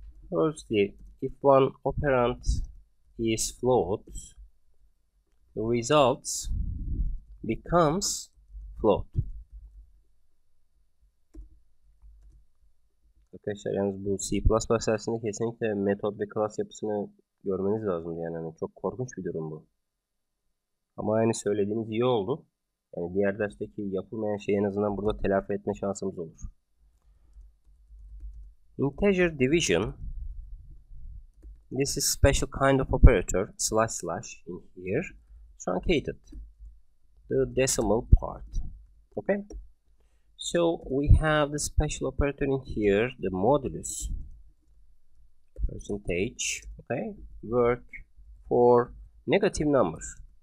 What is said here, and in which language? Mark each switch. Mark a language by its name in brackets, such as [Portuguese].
[English] Firstly, if one operand is float, the results becomes float. [Turkish] Arkadaşlar yalnız bu C++ dersinde kesinlikle metot ve klas yapısını görmeniz lazım yani hani çok korkunç bir durum bu. Ama yani söylediğiniz iyi oldu. Yani diğer dersteki yapılmayan şeyi en azından burada telafi etme şansımız olur. [English] Integer division. This is special kind of operator / in here truncated the decimal part. Okay. So we have the special operator in here, the modulus percentage, okay, work for negative numbers.